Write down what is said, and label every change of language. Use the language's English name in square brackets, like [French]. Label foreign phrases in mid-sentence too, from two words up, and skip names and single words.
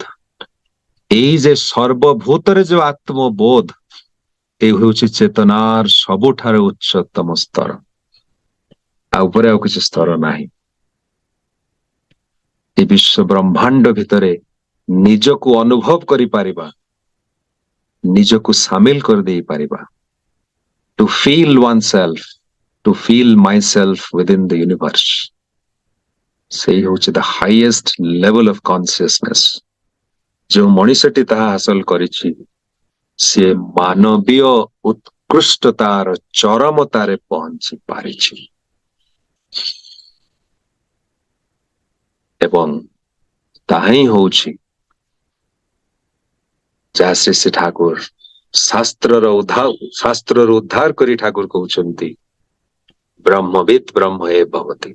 [Odia] ଏଇ ଯେ ସର୍ବଭୂତରେ ଯୋଉ ଆତ୍ମବୋଧ, এই ହେଉଛି ଚେତନାର ସବୁଠାରୁ ଉଚ୍ଚତମ ସ୍ତର, ଆଉ ଉପରେ ଆଉ କିଛି ସ୍ତର ନାହିଁ। ଏ ବିଶ୍ବ ବ୍ରହ୍ମାଣ୍ଡ ଭିତରେ ନିଜକୁ ଅନୁଭବ କରିପାରିବା, ନିଜକୁ ସାମିଲ କରିଦେଇ ପାରିବା, [English] to feel oneself, to feel myself within the universe, [Odia] ସେଇ ହେଉଛି [English] the highest level of consciousness। [Odia] ଯେଉଁ ମଣିଷଟି ତାହା ହାସଲ କରିଛି, ସିଏ ମାନବୀୟ ଉତ୍କୃଷ୍ଟତାର ଚରମତାରେ ପହଞ୍ଚି ପାରିଛି। ଏବଂ ତାହା ହିଁ ହେଉଛି ଯାହା ଶ୍ରୀ ଠାକୁର ଶାସ୍ତ୍ରରୁ ଉଦ୍ଧାର କରି ଠାକୁର କହୁଛନ୍ତି [Sanskrit] ବ୍ରହ୍ମବିତ୍ ବ୍ରହ୍ମ ଏ ଭବତି।